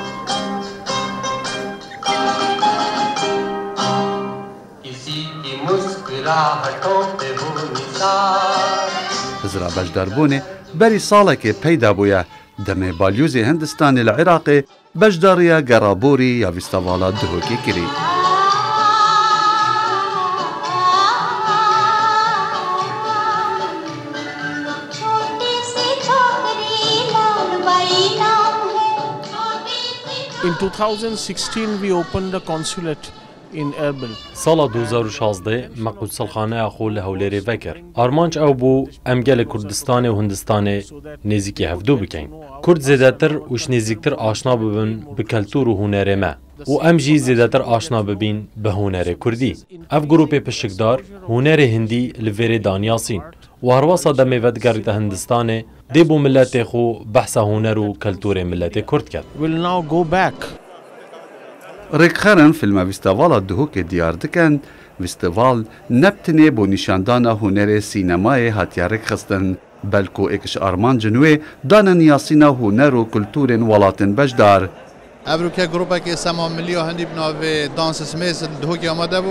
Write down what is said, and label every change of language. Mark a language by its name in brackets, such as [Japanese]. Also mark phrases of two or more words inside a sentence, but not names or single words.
[Kurdish] Hizra bejdarbûnê berî salekê peyda bûye demê balyozê Hindistanê li Iraqê bejdariya geraborî ya fîstevala Duhokê kirî. [English] In 2016 we opened the consulate in Erbil. [Kurdish] ساڵا 2016 مەقودسەڵخانەیە خۆ لە هەولێرێ vekir. Armanc ew bû em gelê Kurdistanê û Hindistanê nêzîkî hevdû bikin. Kurd zêdetir û ji nêzîktir aşna bibin bi keltûr û hunerê me. û em jî zêdetir aşna bibîn bi hunerê Kurdî. Ev grupê pişikdar hunerê Hindî li vêrê daniyasîn. û herwasa demê vedigerîte Hindistanê dê bû milletê xwe behsa huner û keltûrê milletê Kurd ket. [English] Will now go back. [Kurdish] Rêkxerin filma fîstevala Duhokê diyar dikin, fîsteval nebtinê bû nîşandana hunerê sînemayê hatiye rêkxistin, belku êkiş armancên wê danin yasîna huner û kultûrên welatên bejdar. Evrûke grupekê sema millî ya Hindî bi navê Dans Smês li Duhokê amade bû.